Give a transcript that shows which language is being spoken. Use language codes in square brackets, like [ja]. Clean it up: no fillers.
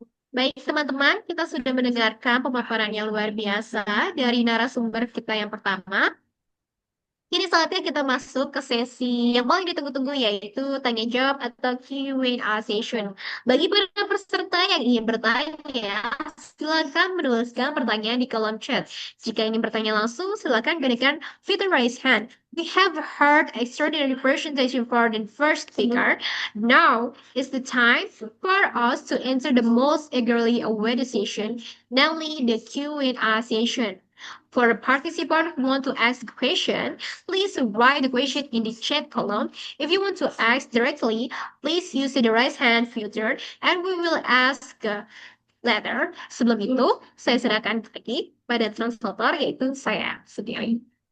[id] Baik, teman-teman, kita sudah mendengarkan pemaparan yang luar biasa dari narasumber kita yang pertama. Kini saatnya kita masuk ke sesi yang paling ditunggu-tunggu, yaitu tanya jawab atau Q&A session. Bagi para peserta yang ingin bertanya, silakan menuliskan pertanyaan di kolom chat. Jika ingin bertanya langsung, silakan gunakan fitur raise hand. [en] We have heard a extraordinary presentation for the first speaker. Now is the time for us to enter the most eagerly awaited session, namely the Q&A session. For a participant who want to ask a question, please write the question in the chat column. If you want to ask directly, please use the raise hand filter and we will ask later. [id] Sebelum itu, saya serahkan lagi pada translator, yaitu saya sendiri.